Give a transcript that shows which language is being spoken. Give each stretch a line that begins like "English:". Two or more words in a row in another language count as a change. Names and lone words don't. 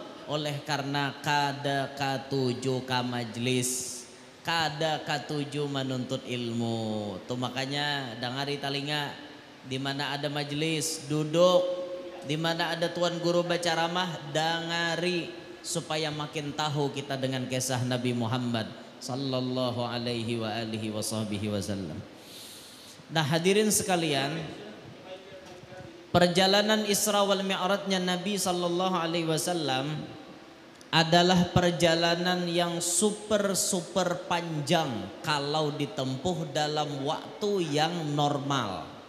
Banjar: Oleh karena kada katuju ka majlis, kada katuju menuntut ilmu. Tuh makanya dengari talinga, di mana ada majlis duduk, di mana ada tuan guru baca ramah dengari, supaya makin tahu kita dengan kisah Nabi Muhammad
Arabic: صلى الله عليه وعلى آله وسلم.
Banjar: Nah hadirin sekalian, perjalanan Isra wal Mi'rajnya Nabi
Arabic: صلى الله عليه وسلم
Banjar: adalah perjalanan yang super panjang kalau ditempuh dalam waktu yang normal.